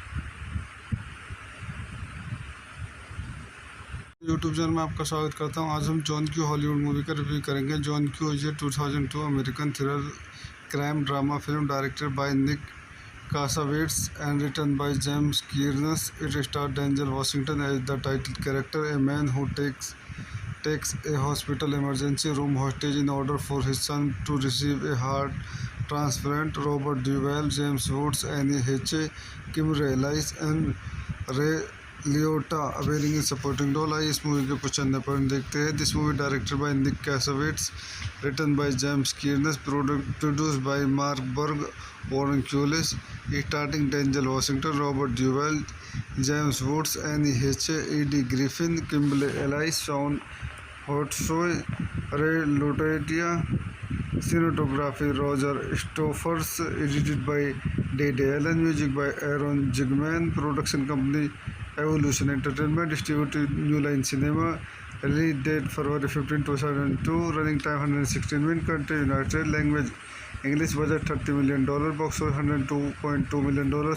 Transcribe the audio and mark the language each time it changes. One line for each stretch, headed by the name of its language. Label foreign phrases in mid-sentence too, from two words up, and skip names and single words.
Hindi: यूट्यूब चैनल में आपका स्वागत करता हूं। आज हम जॉन क्यू हॉलीवुड मूवी का रिव्यू करेंगे।
English: John Q is a 2002 American thriller crime drama film directed by Nick Cassavetes and written by James Kearns. It star Denzel Washington as the title character, a man who takes a hospital emergency room hostage in order for his son to receive a heart transplant. Robert Duvall, James Woods, Annie Hatche, Kim Reilly and Ray Liotta availing in supporting role.
Hindi: आई इस मूवी के कुछ अन्य पॉइंट देखते हैं।
English: This movie directed by Nick Cassavetes, written by James Kearns, produced by Mark Burg, Warren Kulis, starting Denzel Washington, Robert Duvall, James Woods, Anne Heche, Eddie Griffin, Kimble Elise, Shawn Hotsoy, Ray Lutetia. Cinematography Roger Stoffers, edited by Ded Allen, music by Aaron Zigman, production company Evolution Entertainment, distributed New Line Cinema. Release date February 15, 2002, running time 116 minute, country United, language English, budget $30 million, box office $102.2 million.